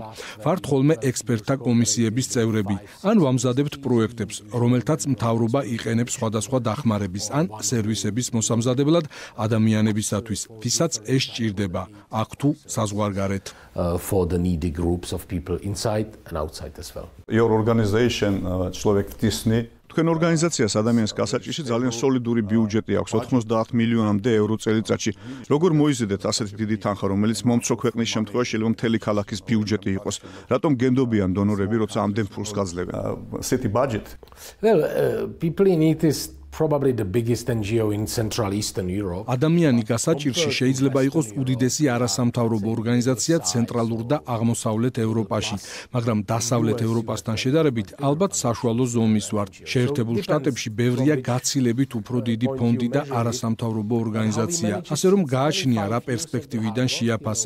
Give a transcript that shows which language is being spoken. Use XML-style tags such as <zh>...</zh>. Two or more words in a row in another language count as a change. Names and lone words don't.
<ka>ვართ ხოლმე ექსპერტთა კომისიების წევრები, ან ვამზადებთ პროექტებს, რომელთაც მთავრობა იყენებს სხვადასხვა დახმარების ან სერვისების მოსამზადებლად ადამიანებისათვის, ვისაც ეს სჭირდება, აქ თუ საზღვარგარეთ.</ka> <en>For the needy groups of people inside and outside as well. Your organization Človek-Tisni</en> <ka>თქვენ ორგანიზაციას ადამიანის გასაჭირში ძალიან სოლიდური ბიუჯეტი აქვს, 90 მილიონამდე ევრო წელიწადში. როგორ მოიზიდეთ ასეთი დიდი თანხა, რომელიც მომცრო ქვეყნის შემთხვევაში შეიძლება მთელი ქალაქის ბიუჯეტი იყოს? რატომ გენდობიან დონორები, როცა ამდენ ფულს გაძლევენ?</ka> <en>city budget. Well, people in it is probably the biggest NGO in Central Eastern Europe.</en> <ka>ადამიანი გასაჭირში შეიძლება იყოს უდიდესი არასამთავრობო ორგანიზაცია ცენტრალურ და აღმოსავლეთ ევროპაში, მაგრამ დასავლეთ ევროპასთან შედარებით ალბათ საშუალო ზომის ვართ. შეერთებულ შტატებში ბევრია გაცილებით უფრო დიდი ფონდი და არასამთავრობო ორგანიზაცია, ასე რომ გააჩნია რა პერსპექტივიდან შეაფასებ.</ka>